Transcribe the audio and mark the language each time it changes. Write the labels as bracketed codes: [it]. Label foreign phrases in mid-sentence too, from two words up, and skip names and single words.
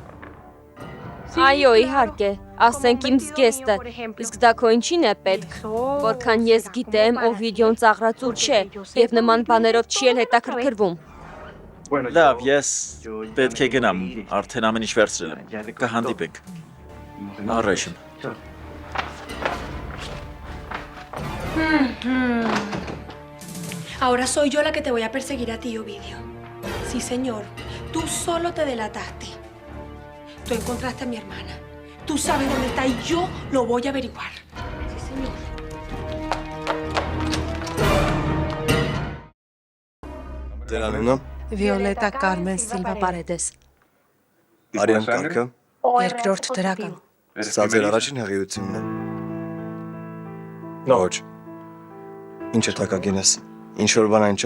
[hy] Այո, իհարկե, ասենք իմ զգեստը, իսկ դա քո ինչին է պետք, որքան ես գիտեմ, Օվիդիոն ծաղրածու չէ, եւ նման բաներով չի էլ հետաքրքրվում։ Լավ, ես պետք է գնամ, արդեն ամեն ինչ վերցրել եմ, կհանդիպենք։ Առայժմ։ [es] Ahora soy yo la que te voy a perseguir a ti, Ovidio. Sí, señor. Tú solo te delataste. Tú encontraste a mi hermana. Tú sabes dónde está y yo lo voy a averiguar. Sí, señor. [hy] Տերանունը, Վիոլետա Կարմեն Սիլվա Պարեդես, Արյան կարգը, երկրորդ դրական։ սա ձեր առաջին հղիությունն է։ Ոչ։ Ինչ է տակագին ես, ինչ որ բան այն չէ։